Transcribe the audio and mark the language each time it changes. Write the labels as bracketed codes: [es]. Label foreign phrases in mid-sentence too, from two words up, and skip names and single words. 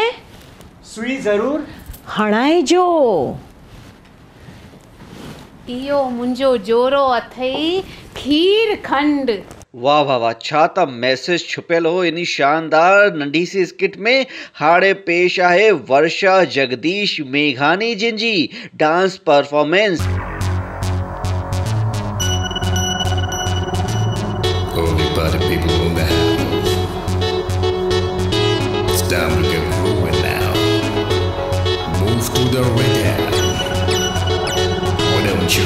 [sd] सुई ज़रूर हणाइजो। इहो मुंहिंजो जोरो अथई खीर खंड। वाह वाह वाह, छा त मैसेज छुपियल हो इन शानदार नंढी सी स्किट में। हाणे पेश आहे वर्षा जगदीश मेघानी जिन जी [en] dance performance. Holy party people in the house. It's time to get growing now. Move to the rhythm. Why don't you?